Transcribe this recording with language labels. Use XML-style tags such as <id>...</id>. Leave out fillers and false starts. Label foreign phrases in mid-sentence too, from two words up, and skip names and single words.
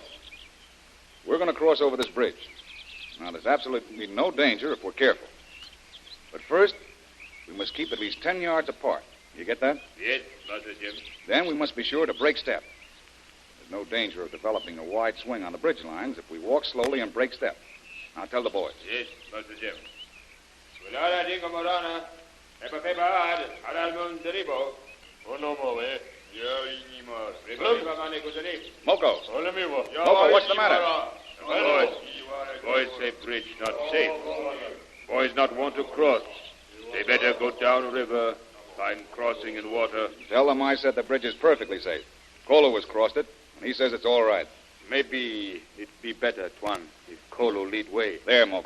<en>We're going to cross over this bridge. Now, there's absolutely no danger if we're careful. But first, we must keep at least 10 yards apart. You get that? Yes, Master Jim. Then we must be sure to break step. There's no danger of developing a wide swing on the bridge lines if we walk slowly and break step. Now, tell the boys. Yes, Master Jim. Wala dingo morana. Epa pepa ad mun deribo. Onomo eh. Moko. Moko, what's the matter? Boys say bridge not safe. Boys not want to cross. They better go down river, find crossing in water. Tell them I said the bridge is perfectly safe. Kolu has crossed it, and he says it's all right. Maybe it be better, Tuan, if Kolu lead way.</en>